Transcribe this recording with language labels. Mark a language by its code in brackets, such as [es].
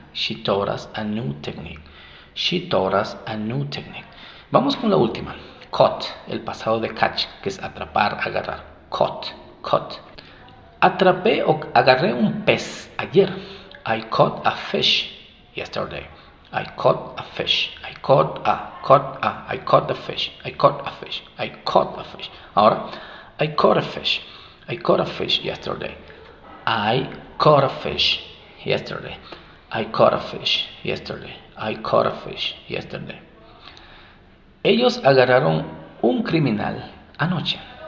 [en] She taught us a new technique. She taught us a new technique. [es] Vamos con la última. Caught, el pasado de catch, que es atrapar, agarrar. Caught. Atrapé o agarré un pez ayer. [en] I caught a fish yesterday. I caught a fish. I caught a fish. I caught a fish. I caught a fish. [es] Ahora, [en] I caught a fish. I caught a fish yesterday. I caught a fish yesterday. I caught a fish yesterday. I caught a fish yesterday. [es] Ellos agarraron un criminal anoche.